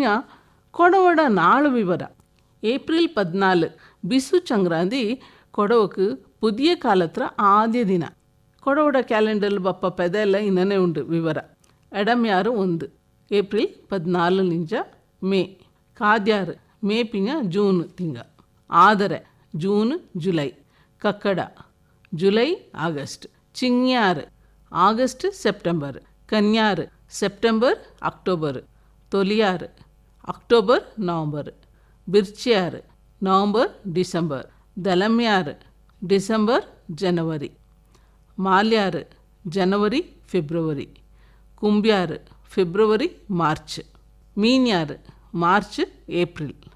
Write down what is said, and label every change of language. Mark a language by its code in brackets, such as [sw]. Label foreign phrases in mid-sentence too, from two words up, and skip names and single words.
[kfa] ಕೊಡವಡ ನಾಳು ವಿವರ ಏಪ್ರಿಲ್ 14 ಬಿಸು ಸಂಕ್ರಾಂತಿ ಕೊಡವಕ್ಕೆ ಪುದಿಯ ಕಾಲತ್ರ ಆದ್ಯ ದಿನ ಕೊಡವಡ ಕ್ಯಾಲೆಂಡರ್ ಬಪ್ಪ ಪೆದೆಲ್ಲ ಇನ್ನನೇ ಉಂಡು ವಿವರ ಎಡಮ್ಯಾರು 1 ಏಪ್ರಿಲ್ 14 ನಿಂಚ ಮೇ ಕಾದ್ಯಾರು ಮೇ ಪಿಂಜ ಜೂನ್ ತಿಂಗ ಆದರೆ ಜೂನ್ ಜುಲೈ ಕಕ್ಕಡ ಜುಲೈ ಆಗಸ್ಟ್ ಚಿಂಗ್ಯಾರು ಆಗಸ್ಟ್ ಸೆಪ್ಟೆಂಬರ್ ಕನ್ಯಾರು ಸೆಪ್ಟೆಂಬರ್ ಅಕ್ಟೋಬರ್ ತೊಲಿಯಾರು ಅಕ್ಟೋಬರ್ ನವಂಬರ್ ಬಿರ್ಚಿಯಾರು ನವಂಬರ್ ಡಿಸೆಂಬರ್ ದಲಮ್ಯಾರು ಡಿಸೆಂಬರ್ ಜನವರಿ ಮಾಲ್ಯಾರು ಜನವರಿ ಫೆಬ್ರವರಿ ಕುಂಬ್ಯಾರು ಫೆಬ್ರವರಿ ಮಾರ್ಚ್ ಮೀನ್ಯಾರು ಮಾರ್ಚ್ ಏಪ್ರಿಲ್